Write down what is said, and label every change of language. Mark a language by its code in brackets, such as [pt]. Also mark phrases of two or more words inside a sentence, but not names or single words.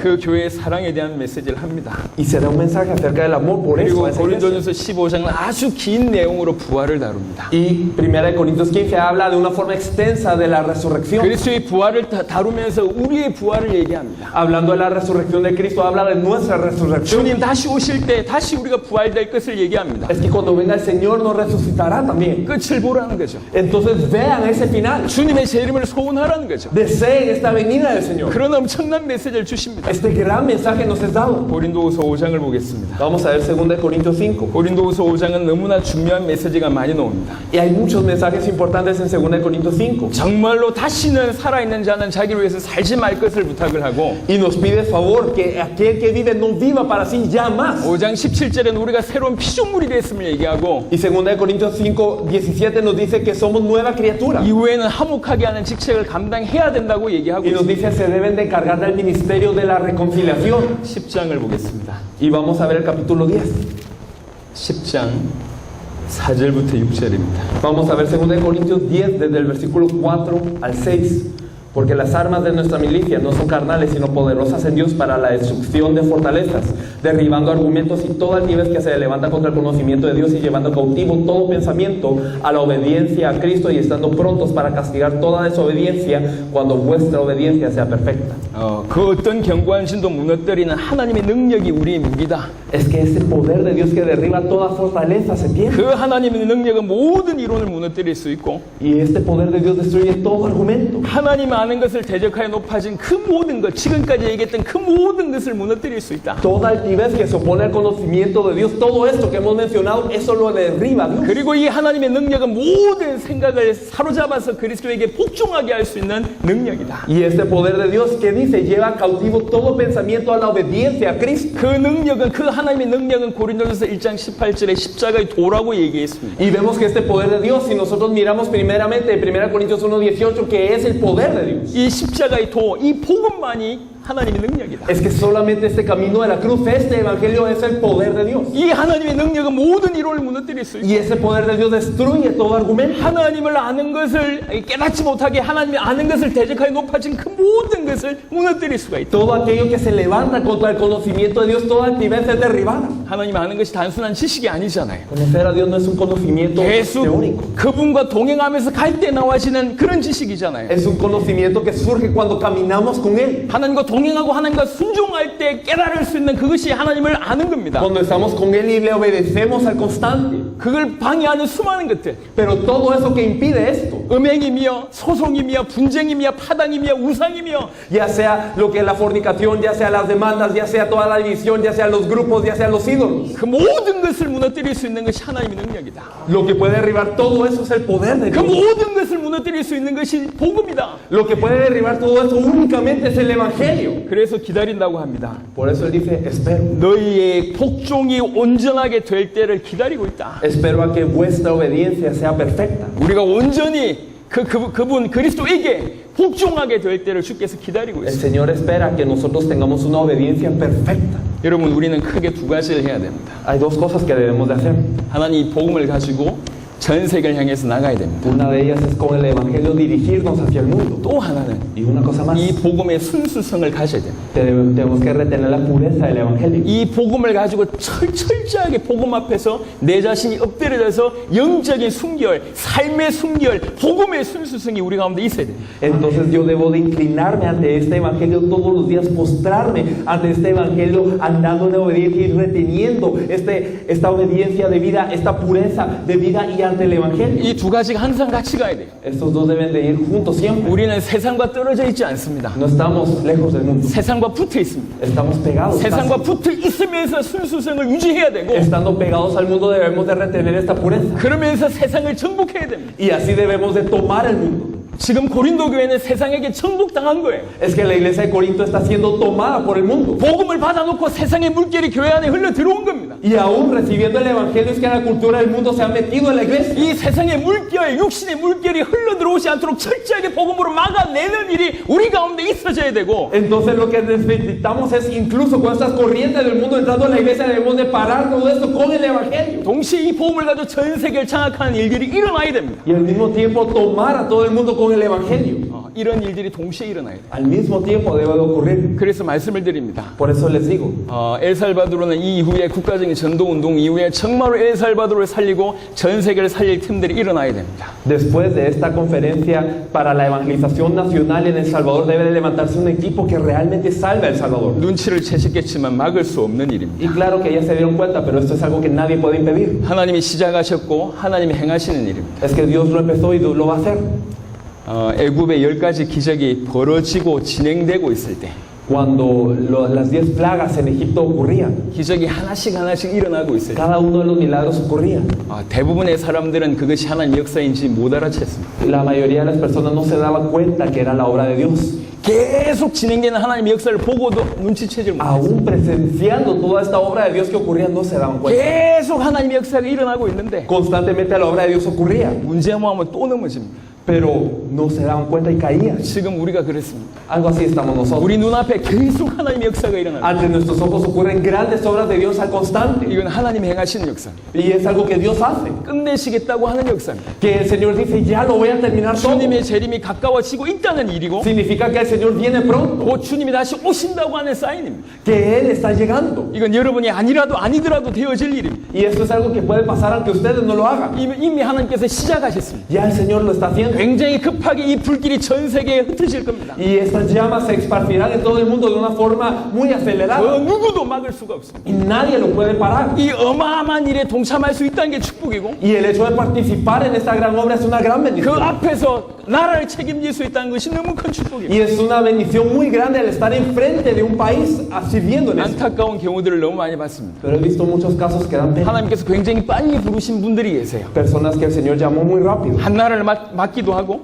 [ko] 그 교회의 사랑에 대한 메시지를 합니다. [es] Y se da un mensaje acerca del amor por eso. [ko] 그리고 [es] a esa iglesia. [ko] 고린도전서 15장은 아주 긴 내용으로 부활을 다룹니다. [es] Y 1 Corintios 15 habla de una forma extensa de la resurrección. [ko] 그리스도의 부활을 다루면서 우리의 부활을 얘기합니다. [es] Hablando de la resurrección de Cristo, habla de nuestra resurrección. [ko] 주님 다시 오실 때 다시 우리가 부활될 것을 얘기합니다. [es] Es que cuando venga el Señor nos resucitará también. [ko] 끝을 보라는 거죠. [es] Entonces vean ese final. [ko] 주님의 재림을 소원하라는 거죠. [es] Deseen esta venida del Señor. [ko] 그런 엄청난 메시지를 주십니다. [es] Este gran mensaje nos es dado. [ko] 고린도후서 5장을 보겠습니다. [es] Vamos a ver 2 Corintios 5. [ko] 고린도후서 5장은 너무나 중요한 메시지가 많이 나옵니다. [es] Y hay muchos mensajes importantes en 2 Corintios 5. [ko] 정말로 다시는 살아있는 자는 자기를 위해서 살지 말 것을 부탁을 하고, [es] Y nos pide favor que aquel que vive no viva para sí ya más. [ko] 5장 17절에는 우리가 새로운 피조물이 됐음을 얘기하고, [es] Y 2 Corintios 5, 17 nos dice que somos nueva criatura. [ko] 이후에는 화목하게 하는 직책을 감당해야 된다고 얘기하고 [es] Y nos [ko] 있습니다. [es] dice se deben de encargar del ministerio de la reconciliación. [ko] 10장을 보겠습니다. [es] Y vamos a ver el capítulo 10. [ko] 10장 4절부터 6절입니다. [es] Vamos a ver 2 Corintios 10 desde el versículo 4 al 6. Porque las armas de nuestra milicia no son carnales, sino poderosas en Dios para la destrucción de fortalezas, derribando argumentos y toda altivez que se levanta contra el conocimiento de Dios y llevando cautivo todo pensamiento a la obediencia a Cristo y estando prontos para castigar toda desobediencia cuando vuestra obediencia sea perfecta. [ko] 그 어떤 견고한 신도 무너뜨리는 하나님의 능력이 우리의 무기다. [es] Es que ese poder de Dios que derriba toda fortaleza se tiene. [ko] 그 하나님의 능력은 모든 이론을 무너뜨릴 수 있고, [es] Y este poder de Dios destruye todo argumento. [ko] 하나님 아는 것을 대적하여 높아진 그 모든 것, 지금까지 얘기했던 그 모든 것을 무너뜨릴 수 있다. [es] Toda altivez que se opone al conocimiento de Dios, todo esto que hemos mencionado, eso lo derriba Dios. [ko] 그리고 이 하나님의 능력은 모든 생각을 사로잡아서 그리스도에게 복종하게 할 수 있는 능력이다. [es] Y este poder de Dios que dice lleva cautivo todo pensamiento a la obediencia a Cristo. [ko] 그 능력은, 그 하나님의 능력은 고린도전서 1장 18절에 십자가의 도라고 얘기했습니다. [es] Y vemos que este poder de Dios, si nosotros miramos primeramente 1 Corintios 1:18, que es el poder de Dios. [ko] 이 십자가의 도, 이 복음만이 하나님의 능력이다. [es] Es que solamente este camino de la cruz, este evangelio es el poder de Dios. [ko] 이 하나님의 능력은 모든 이론을 무너뜨릴 수 있고 [es] Y ese poder de Dios destruye todo argumento. [ko] 하나님을 아는 것을 깨닫지 못하게 하나님의 아는 것을 대적하여 높아진 그 모든 것을 무너뜨릴 수가 있다. [es] Todo aquello que se levanta contra el conocimiento de Dios, toda altivez es derribada. [ko] 하나님 아는 것이 단순한 지식이 아니잖아요. [es] Conocer a Dios no es un conocimiento [ko] 계속 [es] teórico. [ko] 그분과 동행하면서 갈 때 나와지는 그런 지식이잖아요. [es] Es un conocimiento que surge cuando caminamos con Él. [ko] 하나님과 동행하고 하나님과 순종할 때 깨달을 수 있는 그것이 하나님을 아는 겁니다. [es] Cuando estamos con Él y le obedecemos al constante. [ko] 그걸 방해하는 수많은 것들, [es] Pero todo eso que impide esto, [ko] 음행이며 소송이며 분쟁이며 파당이며 우상이며 [es] ya sea lo que es la fornicación, ya sea las demandas, ya sea toda la división, ya sea los grupos, ya sea los ídolos, [ko] 그 모든 것을 무너뜨릴 수 있는 것이 하나님의 능력이다. [es] lo que puede derribar todo eso es el poder de [ko] 그 [es] Dios. [ko] 모든 것을 무너뜨릴 수 있는 것이 복음이다. [es] Lo que puede derribar todo eso únicamente es el evangelio. [ko] 그래서 기다린다고 합니다. [es] Por eso Él dice, espero. [ko] 너희의 복종이 온전하게 될 때를 기다리고 있다. [es] Espero a que vuestra obediencia sea perfecta. [ko] 우리가 온전히 그분 그리스도에게 복종하게 될 때를 주께서 기다리고 [es] El [ko] 있습니다. [es] Señor espera que nosotros tengamos una obediencia perfecta. [ko] 여러분, 우리는 크게 두 가지를 해야 됩니다. [es] Hay dos cosas que debemos de hacer. [ko] 하나님 이 복음을 가지고 전 세계를 향해서 나가야 됩니다. [es] Una de ellas es con el evangelio dirigirnos hacia el mundo. [ko] 또 하나는 [es] Y una cosa más, [ko] 이 복음의 순수성을 가져야 됩니다. [es] tenemos que retener la pureza del evangelio. [ko] 이 복음을 가지고 철저하게 복음 앞에서 내 자신이 엎드려져서 영적인 순결, 삶의 순결, 복음의 순수성이 우리 가운데 있어야 돼요. [es] Entonces yo debo de inclinarme ante este evangelio todos los días, postrarme ante este evangelio, andando en obediencia y reteniendo esta obediencia de vida, esta pureza de vida y ante el evangelio. [ko] 이 두 가지가 항상 같이 가야 돼요. [es] Estos dos deben de ir juntos siempre. [ko] 우리는 세상과 떨어져 있지 않습니다. [es] No estamos lejos del mundo, [ko] 세상과 붙어 있습니다. [es] estamos pegados. [ko] 세상과 [es] casi. [ko] 붙어 있으면서 순수성을 유지해야 되고 [es] Estando pegados al mundo debemos de retener esta pureza. [ko] 그러면서 세상을 정복해야 됩니다. [es] Y así debemos de tomar el mundo. [ko] 지금 고린도 교회는 세상에게 정복당한 거예요. [es] Es que la iglesia de Corinto está siendo tomada por el mundo. [ko] 복음을 받아놓고 세상의 물결이 교회 안에 흘러 들어온 겁니다. [es] Y aún recibiendo el evangelio es que la cultura del mundo se ha metido en la iglesia. [ko] 이 세상의 물결, 육신의 물결이 흘러 들어오지 않도록 철저하게 복음으로 막아내는 일이 우리 가운데 있어져야 되고 [es] Entonces lo que necesitamos es incluso con estas corrientes del mundo entrando en la iglesia debemos de parar todo esto con el evangelio. [ko] 동시에 이 복음을 가지고 전 세계를 장악하는 일들이 일어나야 됩니다. [es] Y al mismo tiempo tomar a todo el mundo con el evangelio. [ko] 이런 일들이 동시에 일어나야 돼요. [es] Al mismo tiempo debe de ocurrir. [ko] 그래서 말씀을 드립니다. [es] Por eso les digo, [ko] 엘살바도르는 이 이후에 국가적인 전도운동 이후에 정말로 엘살바도르를 살리고 전 세계를 살릴 팀들이 일어나야 됩니다. [es] después de esta conferencia para la evangelización nacional en El Salvador debe de levantarse un equipo que realmente salve a El Salvador. [ko] 눈치를 채셨겠지만 막을 수 없는 일입니다. [es] Y claro que ya se dieron cuenta, pero esto es algo que nadie puede impedir. [ko] 하나님이 시작하셨고 하나님이 행하시는 일입니다. [es] Es que Dios lo empezó y Dios lo va a hacer. [ko] 애굽의 10가지 기적이 벌어지고 진행되고 있을 때 [es] Cuando las 10 plagas en Egipto ocurrían, [ko] 기적이 하나씩 일어나고 있을 때 [es] cada uno de los milagros ocurría. [ko] 대부분의 사람들은 그것이 하나님 역사인지 못 알아챘습니다. [es] La mayoría de las personas no se daban cuenta que era la obra de Dios. [ko] 계속 진행되는 하나님의 역사를 보고도 눈치채질 못했어요. [es] Aún presenciando toda esta obra de Dios que ocurría, no se daban cuenta. [ko] 계속 하나님의 역사가 일어나고 있는데 [es] Constantemente la obra de Dios ocurría, [ko] 문제만 하면 또 넘어집니다. [es] pero no se daban cuenta y caían. [ko] 지금 우리가 그렇습니다. [es] Algo así estamos nosotros. [ko] 우리 눈앞에 계속 하나님의 역사가 일어나고 [es] Ante nuestros ojos ocurren grandes obras de Dios al constante. [ko] 이건 하나님이 행하시는 역사입니다. [es] Y es algo que Dios hace. [ko] 끝내시겠다고 하는 역사입니다. [es] Que el Señor dice, ya lo voy a terminar todo. [ko] 주님의 재림이 가까워지고 있다는 일이고 [es] Significa que el Señor viene pronto. [ko] 곧 주님이 다시 오신다고 하는 사인입니다. [es] Que Él está llegando. [ko] 이건 여러분이 아니더라도 되어질 일입니다. [es] Y esto es algo que puede pasar aunque ustedes no lo hagan. [ko] 이미 하나님께서 시작하셨습니다. [es] Ya el Señor lo está haciendo. [ko] 굉장히 급하게 이 불길이 전 세계에 흩어질 겁니다. [es] Y estas llamas se esparcirán en todo el mundo de una forma muy acelerada. [ko] 누구도 막을 수가 없습니다. [es] Y nadie lo puede parar. [ko] 이 어마어마한 일에 동참할 수 있다는 게 축복이고 [es] Y el hecho de participar en esta gran obra es una gran [ko] 그 [es] bendición. [ko] 앞에서 나라를 책임질 수 있다는 것이 너무 큰 축복입니다. [es] Y es una bendición muy grande el estar enfrente de un país sirviendo en eso. [ko] 안타까운 경우들을 너무 많이 봤습니다. [es] Pero he visto muchos casos que dan pena. [ko] 하나님께서 굉장히 빨리 부르신 분들이 계세요. [es] Personas que el Señor llamó muy rápido. [ko] 한 나라를 맡기도 하고